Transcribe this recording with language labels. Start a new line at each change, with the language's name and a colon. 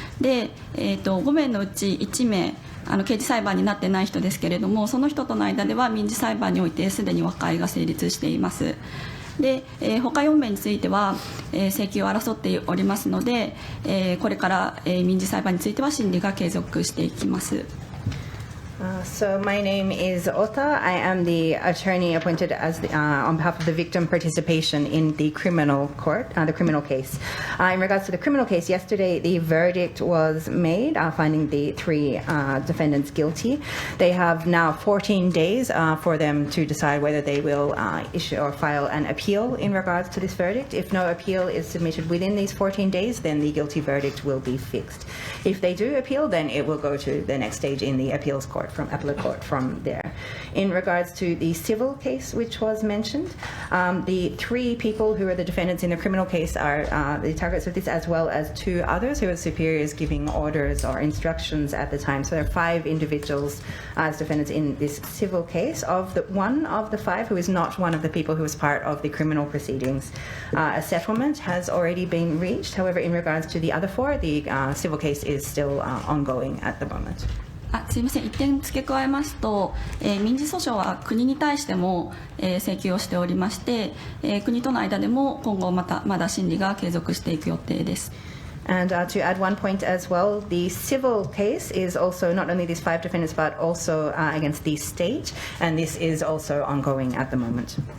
Japanese: で、5名のうち1名刑事裁判になってない人ですけれども、その人との間では民事裁判においてすでに和解が成立しています。で、他4名については、請求を争っておりますので、これから、民事裁判については審理が継続していきます。
English: So my name is Ota. I am the attorney appointed as on behalf of the victim participation in the criminal court, the criminal case. In regards to the criminal case, yesterday the verdict was made, finding the 3 defendants guilty. They have now 14 days for them to decide whether they will issue or file an appeal in regards to this verdict. If no appeal is submitted within these 14 days, then the guilty verdict will be fixed. If they do appeal, then it will go to the next stage in the appeals court, from appellate court from there. In regards to the civil case which was mentioned, the 3 people who are the defendants in the criminal case are the targets of this, as well as 2 others who are superiors giving orders or instructions at the time. So there are 5 individuals as defendants in this civil case. One of the 5 who is not one of the people who was part of the criminal proceedings, a settlement has already been reached. However, in regards to the other 4, the civil case is still ongoing at the moment.
Japanese: すみません、1点付け加えますと、民事訴訟は国に対しても、請求をしておりまして、国との間でも今後まだ審理が継続していく予定です。
English: And to add one point as well, the civil case is also not only these 5 defendants, but also against the state, and this is also ongoing at the moment.